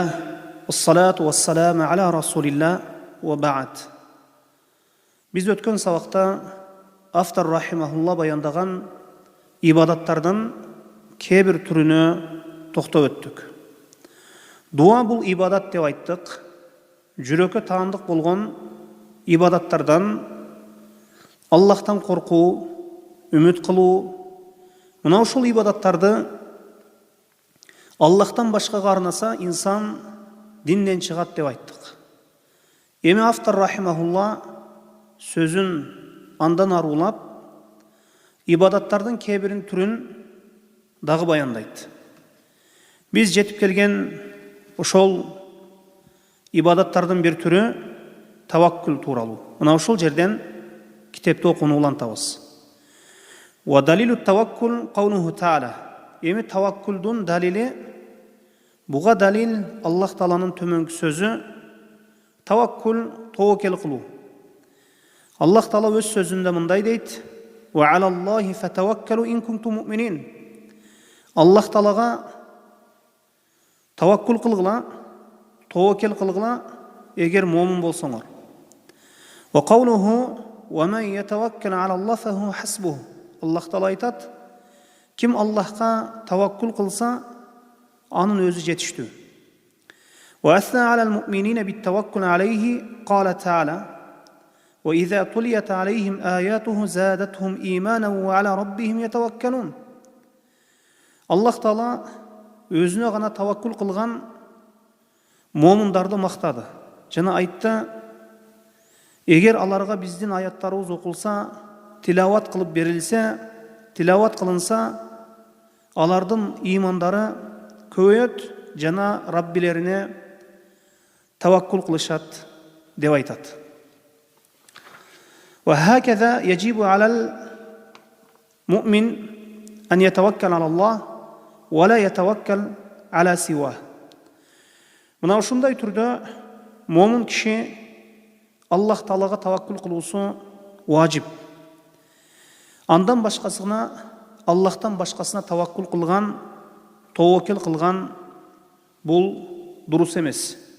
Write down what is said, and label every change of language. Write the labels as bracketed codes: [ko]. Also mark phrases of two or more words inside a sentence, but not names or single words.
[ar] والصلاة والسلام على رسول الله وبعد. [ky] Биз өткөн сабакта автор рахимахуллах баяндаган ибадаттардан кебир түрүнү токтоп өттүк. Дуа бул ибадат деп айттык. Жүрөккө таандык болгон ibadattардан Аллахтан коркуу, үмүт кылуу, мына ушул ibadattарды Аллахтан башкага арнаса инсан динден чыгат деп айттык. Эми автор рахимахулла сөзүн андан арулап ibadattардын кебирин түрүн дагы баяндайт. Биз жетип келген ошол ibadattардын бир түрү таваккул тууралуу. Мына ушул жерден китепти окууну улантабыз. [ar] ودليل التوكل قوله تعالى. [ky] Эми таваккулдун далили буга далил Аллах Тааланын төмөнкү сөзү таваккул тоокел кылуу. Аллах Таала өз сөзүндө мындай дейт: [ar] وعلى الله فتوكلوا إن كنتم مؤمنين." [ky] Аллах Таалага таваккул кылгыла, тоокел кылгыла, эгер момун болсоңор. [ar] وقوله: "ومن يتوكل على الله فهو حسبه." [ky] Аллах Таала айтат: Ким Аллахка таваккул кылса, анын өзү жетиштүү. [ar] وأثنى على المؤمنين بالتوكل عليه قال تعالى: "وإذا تليت عليهم آياته زادتهم إيمانا وعلى ربهم يتوكلون." [ky] Аллах Таала өзүнө гана таваккул кылган момундарды мактады. Жана айтты: эгер аларга биздин аяттарыбыз окулса, тилават кылып берилсе, тилават кылынса, алардын имандары көбөйөт, жана Раббилерине таваккул кылышат деп айтат. [ar] وهكذا يجب على المؤمن أن يتوكل على الله ولا يتوكل على سواه. [ky] Мына ушундай түрдө момун киши Аллах Таалага таваккул кылуусу важип. Андан башкасына, Аллахтан башкасына таваккул кылган, тоокел кылган бул дурус эмес.